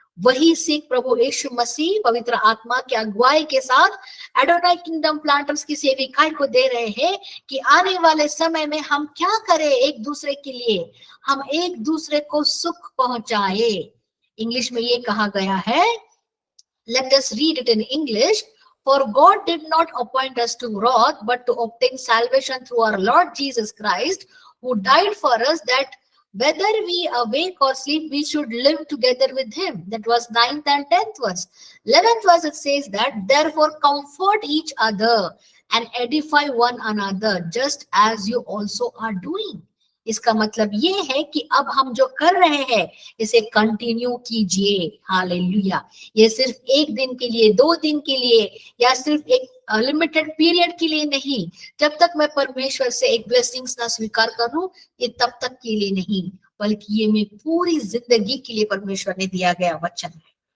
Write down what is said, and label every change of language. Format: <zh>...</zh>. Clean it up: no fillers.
<hi>वही सीख प्रभु यीशु मसीह पवित्र आत्मा की अगुवाई के साथ एडोनाई किंगडम प्लांटर्स की सेविकाई को दे रहे हैं कि आने वाले समय में हम क्या करें एक दूसरे के लिए, हम एक दूसरे को सुख पहुंचाए। इंग्लिश में ये कहा गया है,</hi> <en>let us read it in English. For God did not appoint us to wrath, but to obtain salvation through our Lord Jesus Christ, who died for us, that whether we awake or sleep, we should live together with him. That was 9th and 10th verse. 11th verse, it says that, therefore comfort each other and edify one another, just as you also are doing.</en> <hi>इसका मतलब ये है कि अब हम जो कर रहे हैं इसे कंटिन्यू कीजिए। हालेलुया। ये सिर्फ एक दिन के लिए, 2 दिन के लिए या सिर्फ एक लिमिटेड पीरियड के लिए नहीं। जब तक मैं परमेश्वर से एक ब्लेसिंग्स ना स्वीकार करूं, ये तब तक के लिए नहीं, बल्कि ये मैं पूरी जिंदगी के लिए परमेश्वर ने दिया गया वचन है।</hi>